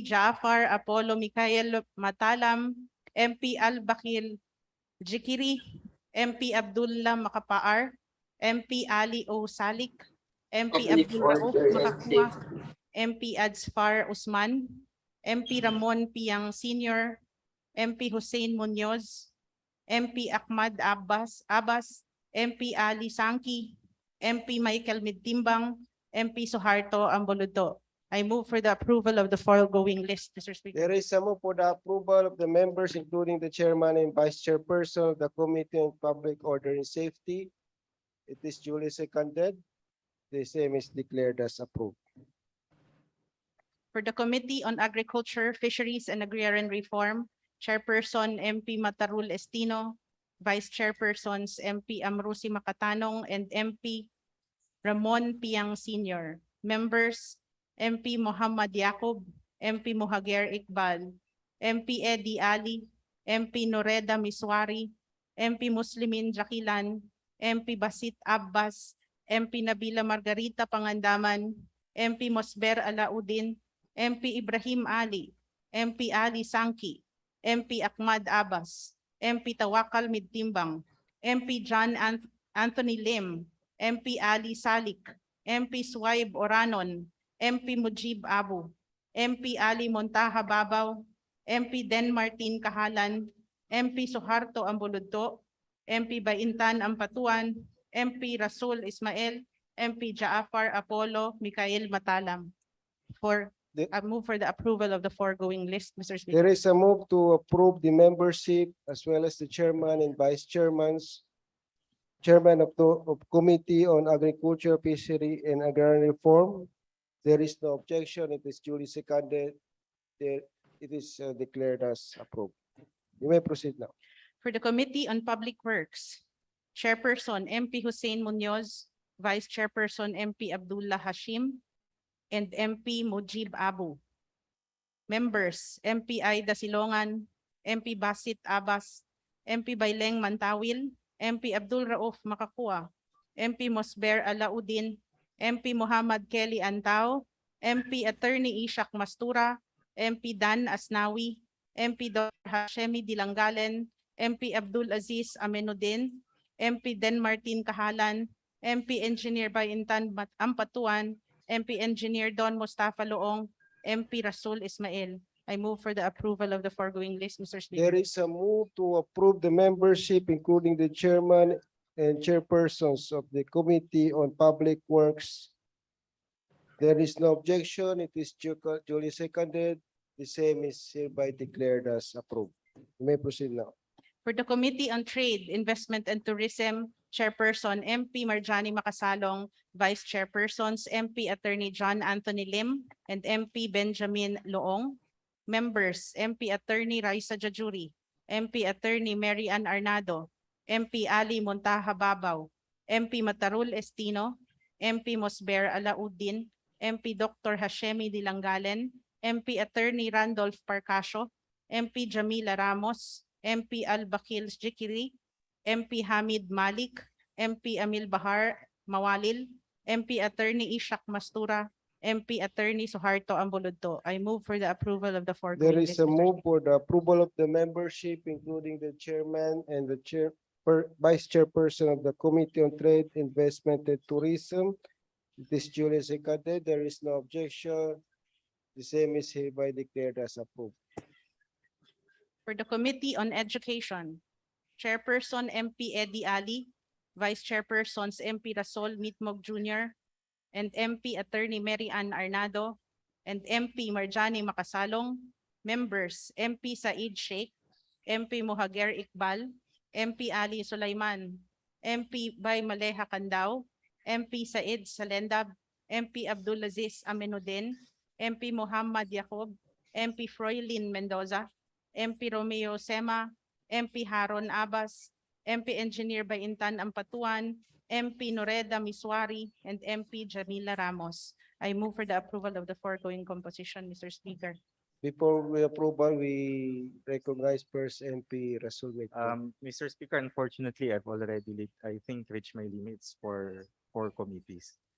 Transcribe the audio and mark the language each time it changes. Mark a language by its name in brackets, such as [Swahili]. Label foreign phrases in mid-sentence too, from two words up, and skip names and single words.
[English] Jafar Apollo Mikhail Matalam, MP Al-Bakil Jikiri, MP Abdullah Makapaar, MP Ali O Salik, MP Abdul Rauf Makakua, MP Adsfar Usman, MP Ramon Piang Sr., MP Hussein Munoz, MP Ahmad Abbas, MP Ali Sangki, MP Michael Midtimbang, MP Suharto Amboluto. I move for the approval of the foregoing list, Mr. Speaker. There is a move for the approval of the members, including the chairman and vice chairperson of the Committee on Public Order and Safety. It is duly seconded. The same is declared as approved. For the Committee on Agriculture, Fisheries and Agrarian Reform, Chairperson MP Matarul Estino, Vice Chairpersons MP Amrusi Makatanong and MP Ramon Piang Sr. Members MP Muhammad Yaqub, MP Muhager Iqbal, MP Eddie Ali, MP Noreda Miswari, MP Muslimin Jakilan, MP Basit Abbas, MP Nabila Margarita Pangandaman, MP Mosber Alaudin, MP Ibrahim Ali, MP Ali Sangki, MP Ahmad Abbas, MP Tawakal Midtimbang, MP John Anthony Lim, MP Ali Salik, MP Suwaib Oranon, MP Mujib Abu, MP Ali Montaha Babaw, MP Den Martin Kahalan, MP Suharto Ambuludto, MP Baintan Ampatuan, MP Rasul Ismail, MP Jaafar Apollo Mikhail Matalam. I move for the approval of the foregoing list, Mr. Speaker. There is a move to approve the membership as well as the chairman and vice chairman's chairman of the Committee on Agriculture, Fishery and Agrarian Reform. There is no objection. It is duly seconded. It is declared as approved. You may proceed now. For the Committee on Public Works, Chairperson MP Hussein Munoz, Vice Chairperson MP Abdullah Hashim, and MP Mujib Abu. Members MP Aida Silongan, MP Basit Abbas, MP Baileng Mantawil, MP Abdul Rauf Makakua, MP Mosber Alaudin, MP Muhammad Kelly Antao, MP Attorney Ishak Mastura, MP Dan Asnawi, MP Dr. Hashemi Dilangalen, MP Abdul Aziz Amenuddin, MP Den Martin Kahalan, MP Engineer Baintan Ampatuan, MP Engineer Don Mustafa Loong, MP Rasul Ismail. I move for the approval of the foregoing list, Mr. Speaker. There is a move to approve the membership, including the chairman and chairpersons of the Committee on Public Works. There is no objection. It is duly seconded. The same is hereby declared as approved. You may proceed now. For the Committee on Trade, Investment and Tourism, Chairperson MP Marjani Makasalong, Vice Chairpersons MP Attorney John Anthony Lim, and MP Benjamin Loong. Members MP Attorney Raisa Jajuri, MP Attorney Mary Ann Arnado, MP Ali Montaha Babaw, MP Matarul Estino, MP Mosber Alaudin, MP Dr. Hashemi Dilangalen, MP Attorney Randolph Parcasio, MP Jamila Ramos, MP Al-Bakil Jikiri, MP Hamid Malik, MP Amil Bahar Mawalil, MP Attorney Ishak Mastura, MP Attorney Suharto Ambulodto. I move for the approval of the There foregoing is list, a Mr. move Speaker. for the approval of the membership, including the chairman and the vice chairperson of the Committee on Trade, Investment and Tourism. It is duly seconded. There is no objection. The same is hereby declared as approved. For the Committee on Education, Chairperson MP Eddie Ali, Vice Chairpersons MP Rasol Mitmog Jr., and MP Attorney Mary Ann Arnado, and MP Marjani Makasalong, members MP Said Sheikh, MP Mohager Iqbal, MP Ali Sulaiman, MP Bay Maleha Candao, MP Said Salendab, MP Abdulaziz Aminuddin, MP Muhammad Yacob, MP Froylin Mendoza, MP Romeo Sema, MP Haron Abbas, MP Engineer Bayintan Ampatuan, MP Noreda Miswari, and MP Jamila Ramos. I move for the approval of the foregoing composition, Mr. Speaker. Before we approval, we recognize first MP Rasul Mitmog. Mr. Speaker, unfortunately, I've already, I think, reached my limits for 4 committees.